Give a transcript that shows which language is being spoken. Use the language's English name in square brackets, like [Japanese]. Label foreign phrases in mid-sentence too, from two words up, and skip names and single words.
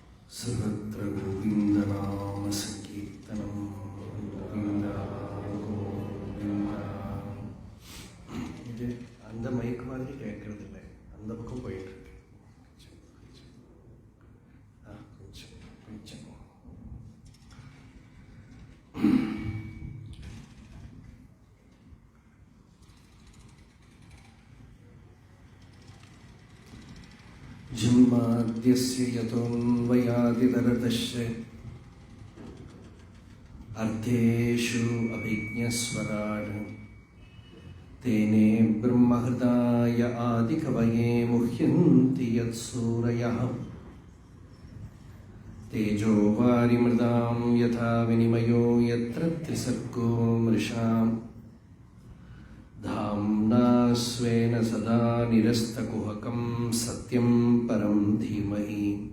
[Malayalam] സർവത്ര ഗോവിന്ദനാമസങ്കീർത്തനം ഗോവിന്ദ ഗോവിന്ദ. [Tamil] ഇത് அந்த மைக் மாதிரி கேட்கறது இல்லை, அந்த பக்கம் போயிட்டு இருக்கு. கொஞ்சம் கொஞ்சம் [Sanskrit] जन्माद्यस्य यतोन्वयादितरतस्य अर्थेषु अभिज्ञस्वराट् तेने ब्रह्महृदाय आदिकवये मुह्यन्ति यत्सूरयः तेजो वारिमृदां यथा विनिमयो यत्र त्रिसर्गो मृषां धाम्ना स्वेन सदा निरस्तकुहकं सत्यं परं धीमहि